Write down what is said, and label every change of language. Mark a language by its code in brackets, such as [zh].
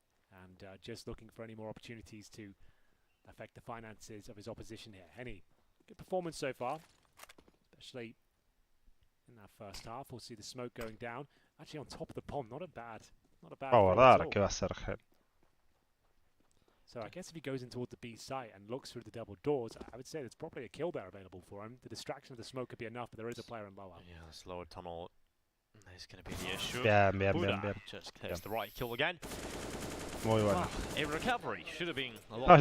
[en] And just looking for any more opportunities to affect the finances of his opposition here. Henny, good performance so far, especially in that first half. We'll see the smoke going down. Actually on top of the pond, not a bad [es] Va a guardar, ¿qué va a hacer? [en] So I guess if he goes in towards the B site and looks through the double doors, I would say there's probably a kill there available for him. The distraction of the smoke could be enough, but there is a player in lower. Yeah, this lower tunnel is going to be the issue. [es] Bien. [en] Just takes the right kill again. [es] Muy bueno. [en] A recovery should have been a lot